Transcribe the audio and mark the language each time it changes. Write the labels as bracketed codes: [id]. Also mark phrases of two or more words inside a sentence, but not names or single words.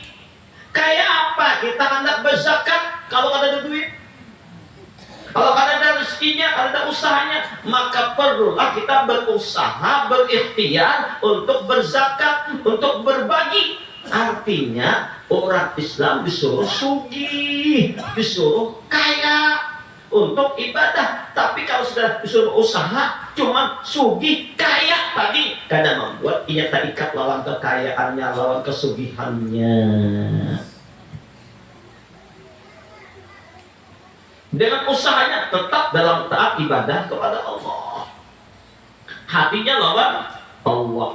[bjn] Kayak apa kita hendak berzakat kalau ada duit? [id] Kalau ada rezekinya, ada usahanya, maka perlulah kita berusaha, berikhtiar untuk berzakat, untuk berbagi. Artinya orang Islam disuruh sugih, disuruh kaya untuk ibadah. Tapi kalau sudah disuruh usaha, cuma sugih kaya tadi, kadang membuat ia terikat lawan kekayaannya, lawan kesugihannya. Dengan usahanya tetap dalam taat ibadah kepada Allah, hatinya lawan Allah.